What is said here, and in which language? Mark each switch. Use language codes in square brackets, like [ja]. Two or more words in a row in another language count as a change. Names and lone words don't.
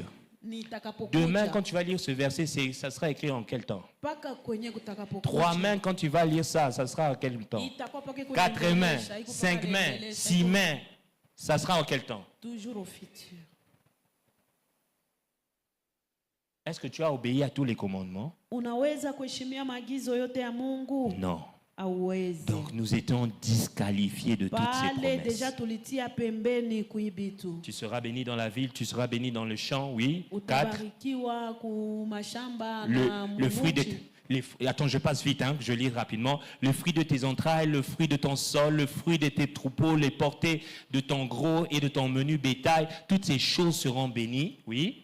[fr] Demain, quand tu vas lire ce verset, ça sera écrit en quel temps? 3 mains, quand tu vas lire ça, ça sera en quel temps? 4 mains, 5 mains, 6 mains, ça sera en quel temps? Toujours au futur. Est-ce que tu as obéi à tous les commandements? [sw] Unaweza kuheshimia maagizo yote ya Mungu? [fr] Non. [sw] Hauwezi. [fr] Donc nous étions disqualifiés de toutes ces promesses. [sw] Deja tulitia pembeni kuibitu. [fr] Tu seras béni dans la ville, tu seras béni dans le champ, oui. 4. [sw] Utabarikiwa kumashamba [fr] Le fruit de... Attends, je passe vite, je lis rapidement. Le fruit de tes entrailles, le fruit de ton sol, le fruit de tes troupeaux, les portées de ton gros et de ton menu bétail, toutes ces choses seront bénies, oui.